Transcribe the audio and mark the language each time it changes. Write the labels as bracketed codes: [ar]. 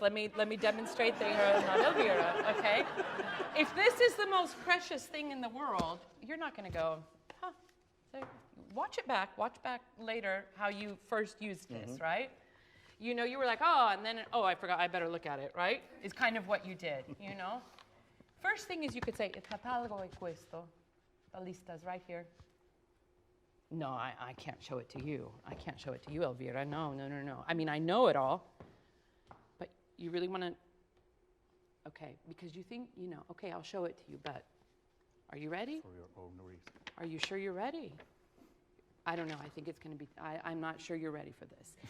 [en] Let me demonstrate that you're not Elvira, okay? If this is the most precious thing in the world, you're not going to go, huh. So watch back later how you first used this, right? You know, you were like, oh, and then, oh, I forgot, I better look at it, right? Is kind of what you did, you know? First thing is you could say, [it] il catalogo è questo. [en] The lista's right here. No, I can't show it to you. I can't show it to you, Elvira. No. I mean, I know it all. But you really want to, okay, because you think, you know, okay, I'll show it to you, but are you ready? For your own risk. Are you sure you're ready? I don't know. I think it's going to be, I'm not sure you're ready for this.